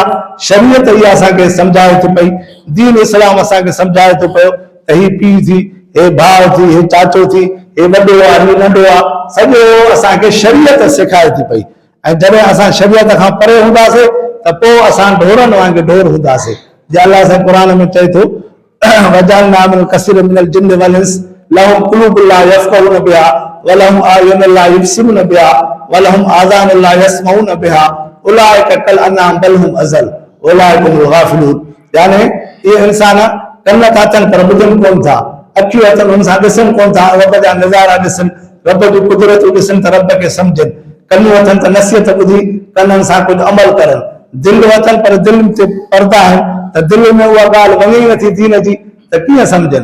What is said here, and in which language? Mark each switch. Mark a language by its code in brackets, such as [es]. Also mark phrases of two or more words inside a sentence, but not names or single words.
[sd] शरीयत इहा असांखे सम्झाए थी पई, दीन इस्लाम असांखे सम्झाए थो पियो त ही पीउ थी, हे भाउ थी, हे चाचो थी, हे वॾो आहे, हे नंढो आहे, सॼो असांखे शरीयत सेखारे थी पई। ऐं जॾहिं असां शरीयत खां परे हूंदासीं त पोइ असां ढोरनि वांगुरु ढोर हूंदासीं। जे अलाह साईं क़ुरान में चए थो [ar] وجعلنا من كثير من الجن والإنس لهم قلوب لا يفقهون بها ولهم أعين لا يبصرون بها ولهم آذان لا يسمعون بها أولئك كالأنعام بل هم أضل أولئك هم الغافلون. [sd] यानी ये इंसान कन था अचनि पर ॿुधनि कोन था, अखियूं अथनि हुन सां ॾिसनि कोन था, रब जा नज़ारा ॾिसनि, रब जी कुदरतूं ॾिसनि त रब खे सम्झनि, कनूं अथनि त नसीहत ॿुधी कननि सां कुझु अमल करनि, दिलि अथनि पर दिलि ते पर्दा आहिनि त दिलि में उहा ॻाल्हि वञे ई नथी दीन जी, त कीअं सम्झनि।